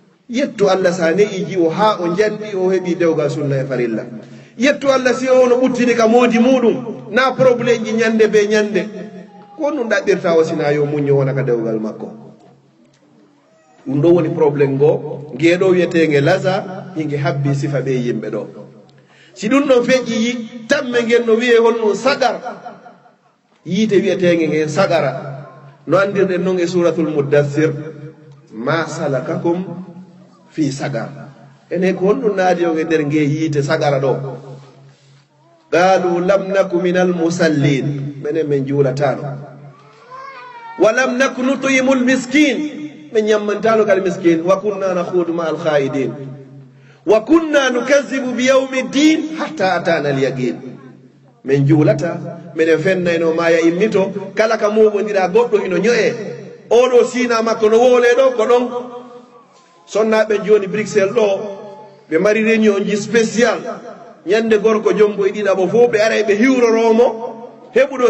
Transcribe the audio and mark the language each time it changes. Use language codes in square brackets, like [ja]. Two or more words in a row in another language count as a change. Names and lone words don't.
[ff] yettu Allah sa ne'iji o ha o jandi o heɓi dewgal sunna e farilla yettu Allah si o no ɓuttini ka moodi muɗum na probléme ji ñande be ñande ko ɗum ɗaɓɓirta o sina yo muñño wona ka dewgal makko ɗum ɗo woni probléme ngo ngeɗo wiyetege lasa hinge habbi sifa ɓe yimɓe ɗo si ɗum ɗon feƴƴi tamme ngen no wiye honɗum sagar yiite wiyetege ngen sagara no andirɗen noon [ar] e suratul muddassir ما سلككم في سقر [ff] ene ko honɗum naadi o e nder nge yiite sagara ɗo [ar] قالوا لم نك من المصلين [ff] minen min juulatano [ar] ولم نك نطعم المسكين [ff] min ñammantano kadi miskin [ar] وكنا نخوض مع الخائضين وكنا نكذب بيوم الدين حتى أتانا اليقين [ff] min juulata minen fennayno maya immito kala ka muɓodira goɗɗo ino ño'e oɗo sina makko no wole ɗo ko ɗon sonnaɓe joni Bruxelles ɗo ɓe mari réunion ji spécial ñande gorko jombo e ɗiɗaɓo fof ɓe ara ɓe hiwroromo heɓuɗo